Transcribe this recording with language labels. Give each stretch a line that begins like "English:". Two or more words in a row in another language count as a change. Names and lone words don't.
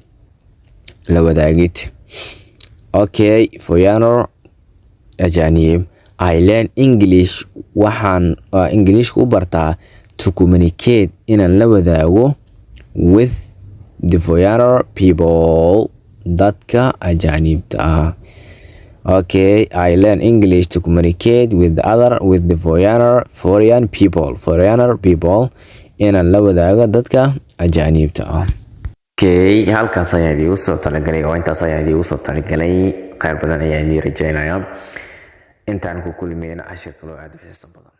Somali: la wadaagid.
English: Okay, foreigner ajaanib. I learn English
Somali: waxaan Englishka u bartaa
English: to communicate
Somali: inaan la wadaago
English: with the foreigner people
Somali: dadka ajaanibta.
English: Okay, I learn English to communicate with the foreign people
Somali: inaan la wadaago dadka ajaanibta. Okay, halkaas ayaan idigu soo talagalay oo intaas ayaan idigu soo talagalay. khayr badan ayaan idin rajaynayaa. intaan ku kulmayna cashir kale oo aad u xiiso badan.